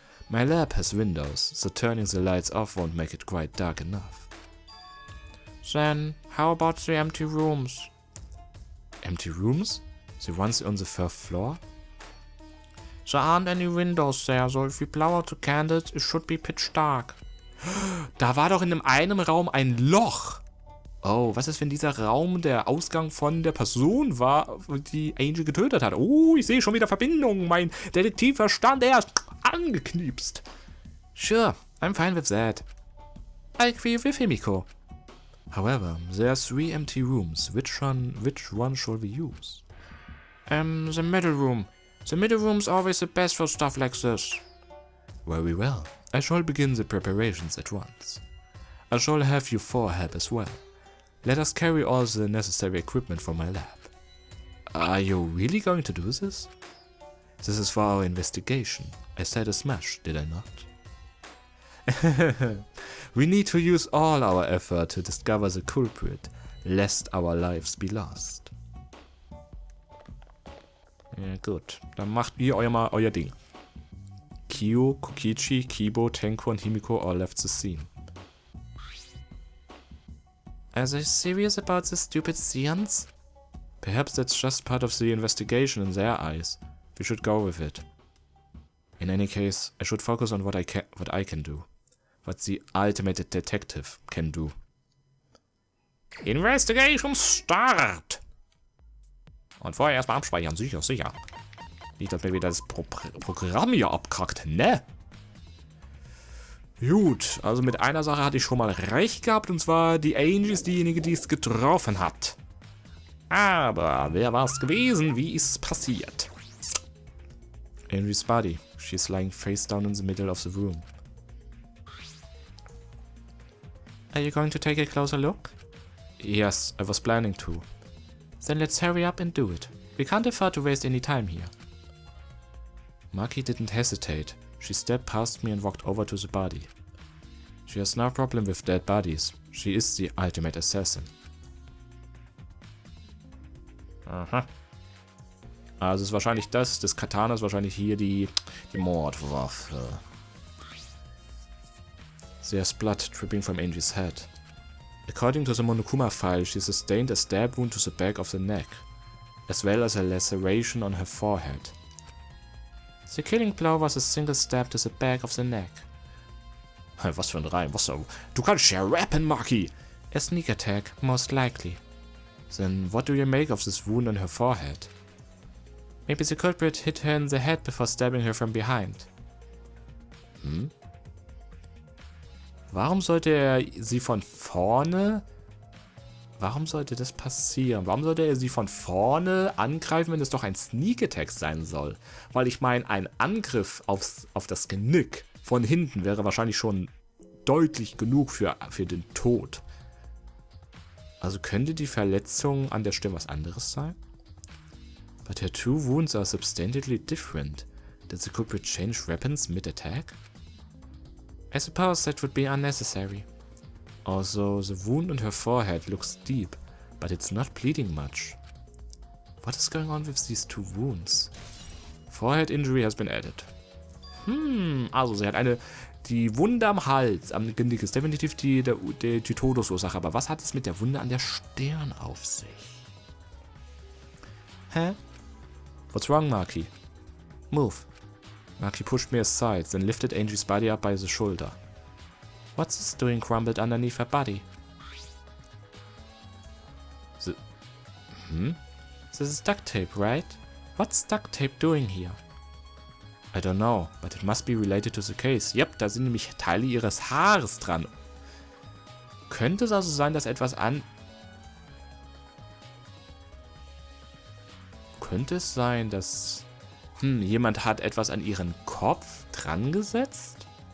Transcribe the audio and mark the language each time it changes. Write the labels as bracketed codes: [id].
[en] My lab has windows, so turning the lights off won't make it quite dark enough. Then, how about the empty rooms? Empty rooms? The ones on the 1st floor? There aren't any windows there, so if we blow out the candles, it should be pitch dark. [de] Da war doch in einem Raum ein Loch. Oh, was ist, wenn dieser Raum der Ausgang von der Person war, die Angel getötet hat? Oh, ich sehe schon wieder Verbindungen. Mein Detektivverstand, er ist angeknipst. [en] Sure, I'm fine with that. I agree with Himiko. However, there are 3 empty rooms. Which one shall we use? The middle room. The middle room's always the best for stuff like this. Very well. I shall begin the preparations at once. I shall have you 4 help as well. Let us carry all the necessary equipment from my lab. Are you really going to do this? This is for our investigation. I said as much, did I not? We need to use all our effort to discover the culprit, lest our lives be lost. [de] Ja, gut, dann macht ihr euer Ding. [en] Kyo, Kokichi, Kibo, Tenko und Himiko all left the scene. Are they serious about this stupid seance? Perhaps that's just part of the investigation in their eyes. We should go with it. In any case, I should focus on what I can do. What the ultimate detective can do. Investigation start! [de] Und vorher erstmal abspeichern, sicher, sicher. Nicht, dass mir wieder das Programm hier abkackt, ne? Gut, also mit einer Sache hatte ich schon mal recht gehabt, und zwar die Angie ist diejenige, die es getroffen hat. Aber wer war es gewesen? Wie ist es passiert? [en] Angie's body. She's lying face down in the middle of the room. Are you going to take a closer look? Yes, I was planning to. Then let's hurry up and do it. We can't afford to waste any time here. Maki didn't hesitate. She stepped past me and walked over to the body. She has no problem with dead bodies. She is the ultimate assassin. Aha. [de] Also es ist wahrscheinlich das Katana ist wahrscheinlich hier die Mordwaffe. [en] There's blood dripping from Angie's head. According to the Monokuma file, she sustained a stab wound to the back of the neck, as well as a laceration on her forehead. The killing blow was a single stab to the back of the neck. [de] Was für ein Reim, was so? Du kannst ja rappen, Maki! [en] A sneak attack, most likely. Then what do you make of this wound on her forehead? Maybe the culprit hit her in the head before stabbing her from behind. Hm? [de] Warum sollte er sie von vorne... Warum sollte das passieren? Warum sollte er sie von vorne angreifen, wenn es doch ein Sneak Attack sein soll? Weil ich meine, ein Angriff auf das Genick von hinten wäre wahrscheinlich schon deutlich genug für den Tod. Also könnte die Verletzung an der Stirn was anderes sein? [en] But her two wounds are substantially different. Did the culprit change weapons mid-attack? I suppose that would be unnecessary. Also, the wound on her forehead looks deep, but it's not bleeding much. What is going on with these two wounds? Forehead injury has been added. [de] Also sie hat die Wunde am Hals, am Genick ist definitiv die Todesursache. Aber was hat es mit der Wunde an der Stirn auf sich? [en] Hä? What's wrong, Maki? Move. Maki pushed me aside, then lifted Angie's body up by the shoulder. What's this doing crumbled underneath her body? This is duct tape, right? What's duct tape doing here? I don't know, but it must be related to the case. [de] Yep, da sind nämlich Teile ihres Haares dran. Könnte es also sein, dass Könnte es sein, dass... jemand hat etwas an ihren Kopf dran gesetzt?